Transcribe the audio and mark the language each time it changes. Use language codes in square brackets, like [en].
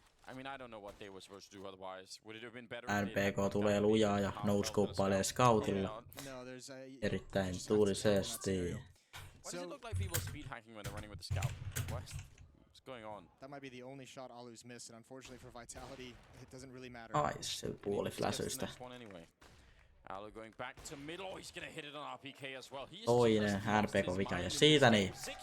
[en] I mean, I don't know what they were supposed to do otherwise. Would it have been better? [fi] NPK tulee lujaa ja noscopailee scoutille erittäin tuulisesti. [en] Why does it look like people speed hacking when they're running with the scout? What's going on? That might be the only shot Alu's missed, and unfortunately for Vitality, it doesn't really matter. [fi] Ai se puoli flashystä. [en] Anyway. Alu going back to middle. Oh, he's gonna hit it on RPK as well. [fi] Toinen NPK vika ja siitä niin.